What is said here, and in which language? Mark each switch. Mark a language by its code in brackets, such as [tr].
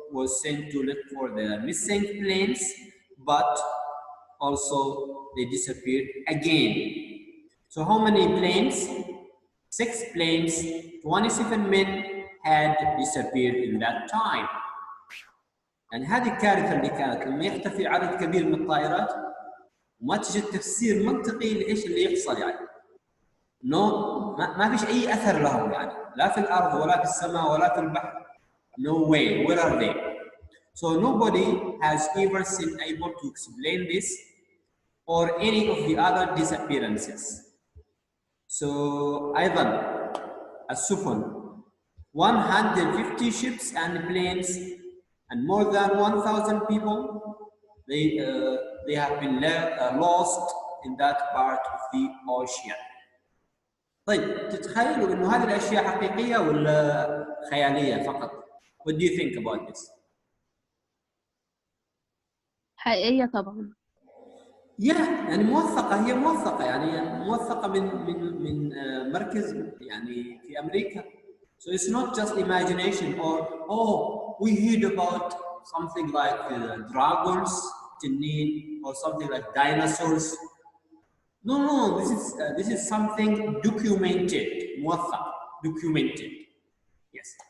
[en] was sent to look for the missing planes, but also they disappeared again. So how many planes? 6 planes, 27 men had disappeared in that time. [ar] يعني هذه الكارثة اللي كانت لما يختفي عدد كبير من الطائرات وما تجد تفسير منطقي لإيش اللي يحصل يعني. ما فيش أي أثر لهم يعني، لا في الأرض ولا في السماء ولا في البحر. [en] No way, where are they? So nobody has ever been able to explain this or any of the other disappearances. So [ar] أيضا السفن [en] 150 ships and planes and more than 1,000 people they have been lost in that part of the ocean. [ar] طيب تتخيلوا إنه هذه الأشياء حقيقية ولا خيالية فقط؟ [en] What do you think about this? [ar] حقيقية طبعا. يعني موثقة، هي موثقة يعني موثقة من مركز يعني في أمريكا. [en] So it's not just imagination or we heard about something like dragons, تنين, or something like dinosaurs. No, this is something documented, موثق, documented. Yes.